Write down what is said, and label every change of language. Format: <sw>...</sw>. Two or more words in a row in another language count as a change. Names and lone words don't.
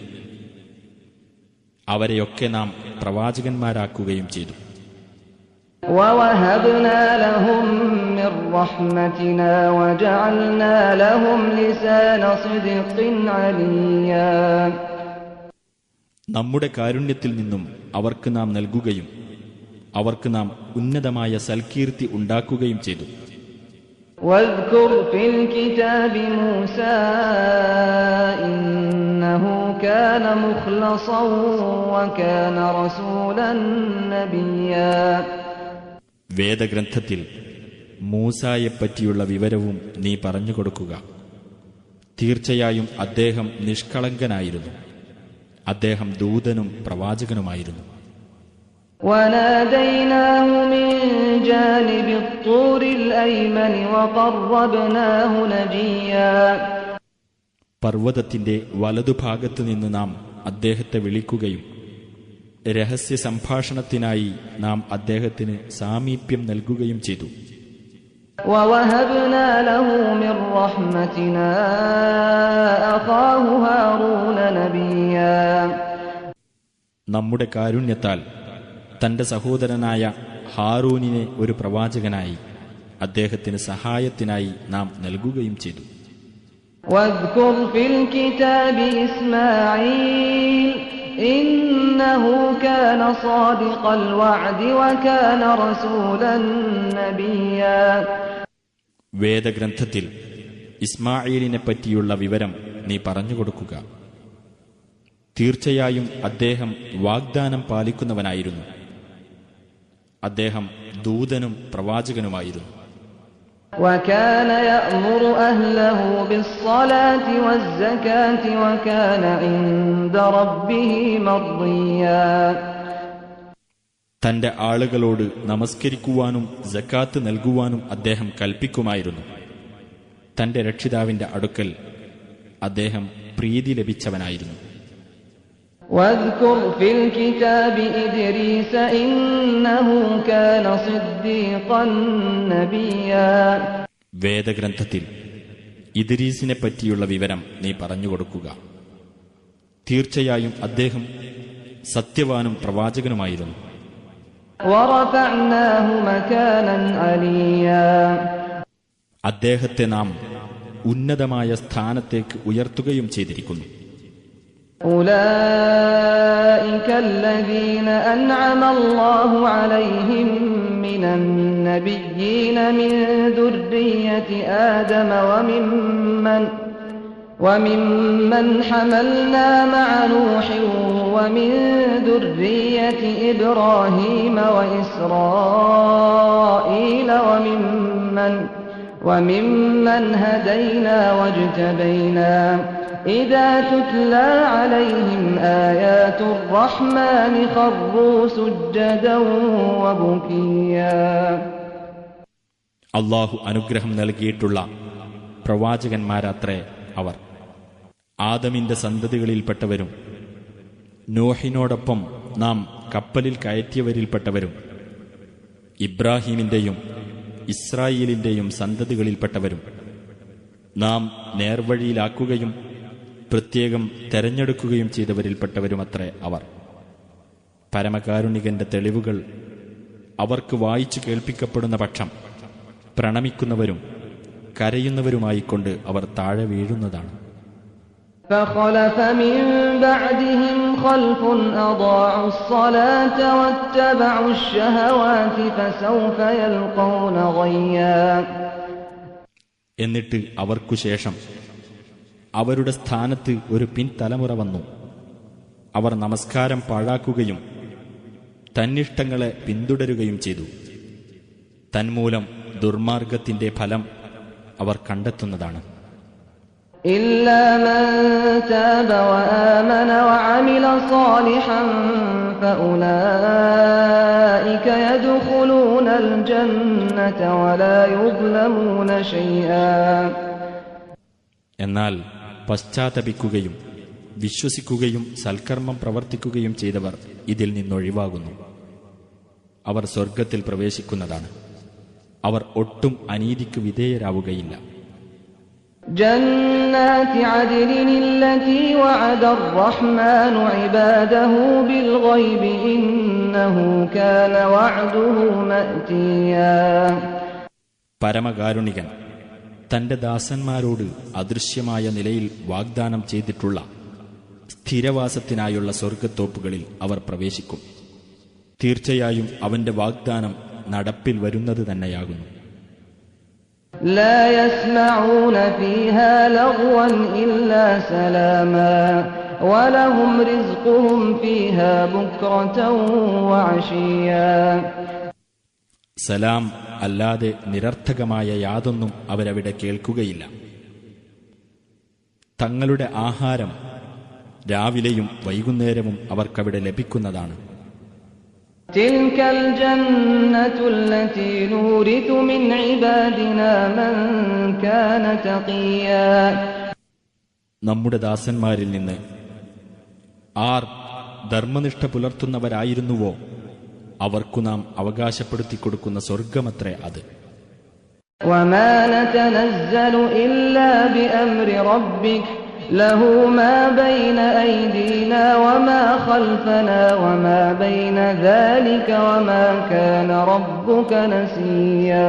<ml>അവരെയൊക്കെ നാം പ്രവാചകന്മാരാക്കുകയും ചെയ്തു.</ml> <ar>وَوَهَبْنَا لَهُم مِّن رَّحْمَتِنَا وَجَعَلْنَا لَهُمْ لِسَانَ صِدْقٍ عَلِيًّا.</ar> <ml>നമ്മുടെ കാരുണ്യത്തിൽ നിന്നും അവർക്ക് നാം നൽകുകയും അവർക്ക് നാം ഉന്നതമായ സൽകീർത്തി ഉണ്ടാക്കുകയും ചെയ്തു.</ml> <ar>واذكر في الكتاب موسى إنه كان مخلصا وكان رسولا نبيا.</ar> <ml>വേദഗ്രന്ഥത്തിൽ മൂസായെപ്പറ്റിയുള്ള വിവരവും നീ പറഞ്ഞുകൊടുക്കുക. തീർച്ചയായും അദ്ദേഹം നിഷ്കളങ്കനായിരുന്നു. അദ്ദേഹം ദൂതനും പ്രവാചകനുമായിരുന്നു.</ml> <ar>وَنَادَيْنَاهُ مِنْ جَانِبِ الطُّورِ الْأَيْمَنِ وَقَرَّبْنَاهُ نَجِيًّا.</ar> <ml>പർവ്വതത്തിന്റെ വലതുഭാഗത്തു നിന്ന് നാം അദ്ദേഹത്തെ വിളിക്കുകയും രഹസ്യ സംഭാഷണത്തിനായി നാം അദ്ദേഹത്തിന് സാമീപ്യം നൽകുകയും ചെയ്തു.</ml> <ar>وَوَهَبْنَا لَهُ مِنْ رَحْمَتِنَا أَخَاهُ هَارُونَ نَبِيًّا.</ar> <ml>നമ്മുടെ കാരുണ്യത്താൽ തന്റെ സഹോദരനായ ഹാറൂനിനെ ഒരു പ്രവാചകനായി അദ്ദേഹത്തിന് സഹായത്തിനായി നാം നൽകുകയും ചെയ്തു.</ml> <ar>واذكر في الكتاب إسماعيل إنه كان صادق الوعد وكان رسولا نبيا.</ar> <ml>വേദഗ്രന്ഥത്തിൽ ഇസ്മാഈലിനെ പറ്റിയുള്ള വിവരം നീ പറഞ്ഞുകൊടുക്കുക. തീർച്ചയായും അദ്ദേഹം വാഗ്ദാനം പാലിക്കുന്നവനായിരുന്നു. അദ്ദേഹം ദൂതനും പ്രവാചകനുമായിരുന്നു.</ml> <ar>وكان يأمر أهله بالصلاة والزكاة وكان عند ربه مرضيا.</ar> <ml>തന്റെ ആളുകളോട് നമസ്കരിക്കുവാനും സക്കാത്ത് നൽകുവാനും അദ്ദേഹം കൽപ്പിക്കുമായിരുന്നു. തന്റെ രക്ഷിതാവിന്റെ അടുക്കൽ അദ്ദേഹം പ്രീതി ലഭിച്ചവനായിരുന്നു.</ml> <ar>واذكر في الكتاب إدريس إنه كان صديقا نبيا.</ar> <ml>വേദഗ്രന്ഥത്തിൽ ഇദ്രീസിനെ പറ്റിയുള്ള വിവരം നീ പറഞ്ഞുകൊടുക്കുക. തീർച്ചയായും അദ്ദേഹം സത്യവാനും പ്രവാചകനുമായിരുന്നു.</ml> <ar>ورفعناه مكانا عليا.</ar> <ml>അദ്ദേഹത്തെ നാം ഉന്നതമായ സ്ഥാനത്തേക്ക് ഉയർത്തുകയും ചെയ്തിരിക്കുന്നു.</ml> <ar>أولئك الذين أنعم الله عليهم من النبيين من ذرية آدم وممن حملنا مع نوح ومن ذرية إبراهيم وإسرائيل وممن هدينا واجتبينا إذا تتلى عليهم آيات الرحمن خروا سجدا وبكيا.</ar> <ml>അല്ലാഹു അനുഗ്രഹം നൽകിയിട്ടുള്ള പ്രവാചകന്മാരത്രേ അവർ. ആദമിന്റെ സന്തതികളിൽപ്പെട്ടവരും നോഹിനോടൊപ്പം നാം കപ്പലിൽ കയറ്റിയവരിൽപ്പെട്ടവരും ഇബ്രാഹീമിന്റെയും ഇസ്രായേലിന്റെയും സന്തതികളിൽപ്പെട്ടവരും നാം നേർവഴിയിലാക്കുകയും പ്രത്യേകം തെരഞ്ഞെടുക്കുകയും ചെയ്തവരിൽപ്പെട്ടവരുമത്രേ അവർ. പരമകാരുണികന്റെ തെളിവുകൾ അവർക്ക് വായിച്ചു കേൾപ്പിക്കപ്പെടുന്ന പക്ഷം പ്രണമിക്കുന്നവരും കരയുന്നവരുമായിക്കൊണ്ട് അവർ താഴെ വീഴുന്നതാണ്.</ml> <ar>فخلف من بعدهم خلف أضاعوا الصلاة واتبعوا الشهوات فسوف يلقون غيا.</ar> <ml>എന്നിട്ട് അവർക്കു ശേഷം അവരുടെ സ്ഥാനത്ത് ഒരു പിൻതലമുറ വന്നു. അവർ നമസ്കാരം പാഴാക്കുകയും തന്നിഷ്ടങ്ങളെ പിന്തുടരുകയും ചെയ്തു. തന്മൂലം ദുർമാർഗത്തിന്റെ ഫലം അവർ കണ്ടെത്തുന്നതാണ്.</ml> <ar>إلا من تاب وآمن وعمل صالحا فأولئك يدخلون الجنة ولا يظلمون شيئا.</ar> <ml>എന്നാൽ പശ്ചാത്തപിക്കുകയും വിശ്വസിക്കുകയും സൽക്കർമ്മം പ്രവർത്തിക്കുകയും ചെയ്തവർ ഇതിൽ നിന്നൊഴിവാകുന്നു. അവർ സ്വർഗത്തിൽ പ്രവേശിക്കുന്നതാണ്. അവർ ഒട്ടും അനീതിക്ക് വിധേയരാവുകയില്ല.</ml> <ar>جنات عدن التي وعد الرحمن عباده بالغيب إنه كان وعده مأتيا.</ar> <ml>പരമകാരുണികൻ തന്റെ ദാസന്മാരോട് അദൃശ്യമായ നിലയിൽ വാഗ്ദാനം ചെയ്തിട്ടുള്ള സ്ഥിരവാസത്തിനായുള്ള സ്വർഗത്തോപ്പുകളിൽ അവർ പ്രവേശിക്കും. തീർച്ചയായും അവന്റെ വാഗ്ദാനം നടപ്പിൽ വരുന്നത് തന്നെയാകുന്നു.</ml> <ar>لا يسمعون فيها لغوا إلا سلاما ولهم رزقهم فيها بكرة وعشيا.</ar> <ml>സലാം അല്ലാതെ നിരർത്ഥകമായ യാതൊന്നും അവരവിടെ കേൾക്കുകയില്ല. തങ്ങളുടെ ആഹാരം രാവിലെയും വൈകുന്നേരവും അവർക്കവിടെ ലഭിക്കുന്നതാണ്.</ml> <ar>تلك الجنة التي نورث من عبادنا من كان تقيا.</ar> <ml>നമ്മുടെ ദാസന്മാരിൽ നിന്ന് ആർ ധർമ്മനിഷ്ഠ പുലർത്തുന്നവരായിരുന്നുവോ അവർക്കു നാം അവകാശപ്പെടുത്തിക്കൊടുക്കുന്ന സ്വർഗമത്രേ അത്.</ml> <ar>وما نتنزل إلا بأمر ربك له ما بين أيدينا وما خلفنا وما بين ذلك وما كان ربك نسيا.</ar>